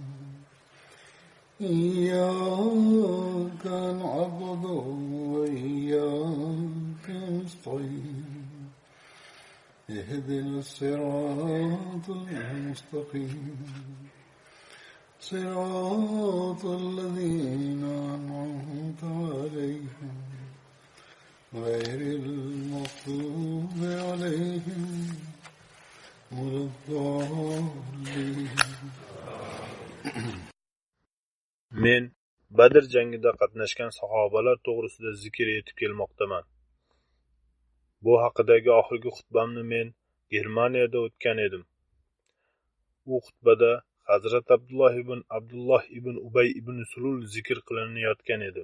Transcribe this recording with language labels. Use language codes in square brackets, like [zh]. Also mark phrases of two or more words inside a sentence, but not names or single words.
[ar] إياك نعبد وإياك نستعين اهدنا الصراط المستقيم صراط الذين أنعمت عليهم غير المغضوب عليهم ولا الضالين. [uz] Men Badr jangida qatnashgan sahobalar to'g'risida zikr etib kelmoqdaman. Bu haqidagi oxirgi xutbamni men Germaniyada o'tgan edim. U xutbada Hazrat Abdulloh ibn Ubay ibn Sulul zikr qilinayotgan edi.